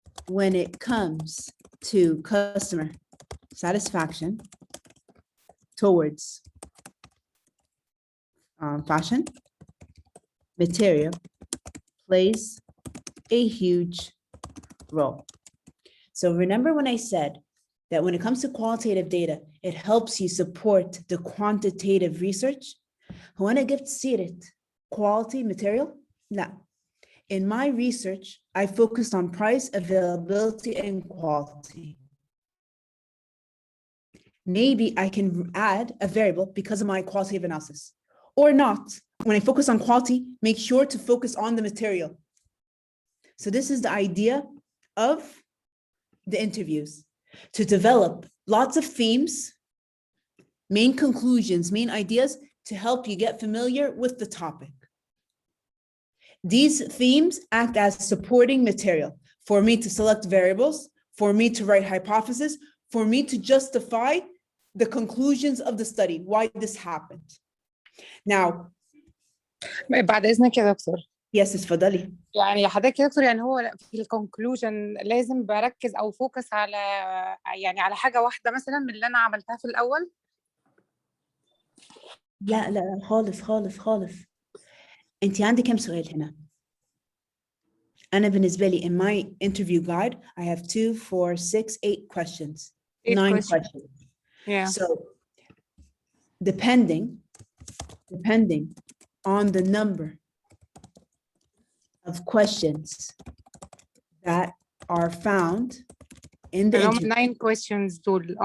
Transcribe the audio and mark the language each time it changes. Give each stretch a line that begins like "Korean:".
English: When it comes to customer satisfaction towards fashion, material plays a huge role. So remember when I said that when it comes to qualitative data, it helps you support the quantitative research.
Arabic: هو أنا جبت سيرة
English: quality material?
Arabic: لا.
English: In my research, I focused on price, availability, and quality. Maybe I can add a variable because of my qualitative analysis, or not. When I focus on quality, make sure to focus on the material. So this is the idea of the interviews, to develop lots of themes, main conclusions, main ideas to help you get familiar with the topic. These themes act as supporting material for me to select variables, for me to write hypotheses, for me to justify the conclusions of the study, why this happened. Now,
Arabic: بعد إذنك يا دكتور.
English: Yes,
Arabic: اتفضلي. يعني حضرتك يا دكتور يعني هو في الكونكلوجن لازم بركز او فوكس على يعني على حاجه واحده مثلا من اللي انا عملتها في الاول؟ لا لا خالص. انت عندك كم سؤال هنا؟ انا بالنسبه لي
English: in my interview guide I have 2, 4, 6, 8 questions. 9 questions. Yeah. So depending on the number of questions that are found in the interview, 9 questions
Arabic: دول.